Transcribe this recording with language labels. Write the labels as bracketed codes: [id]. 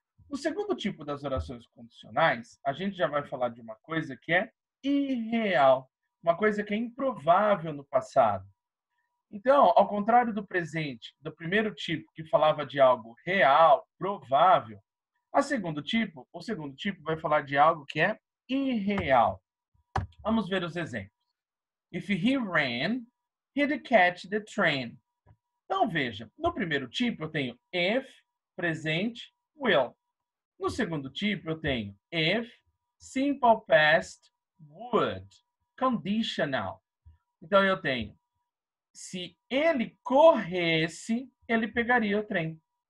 [pt] No segundo tipo das orações condicionais, a gente já vai falar de uma coisa que é irreal, uma coisa que é improvável no passado. Então, ao contrário do presente, do primeiro tipo que falava de algo real, provável, o segundo tipo vai falar de algo que é irreal. Vamos ver os exemplos. [en] If he ran, he'd catch the train. [pt] Então, veja, no primeiro tipo eu tenho if, presente, will. No segundo tipo eu tenho if, simple past, would, conditional. Então, eu tenho se ele corresse, ele pegaria o trem.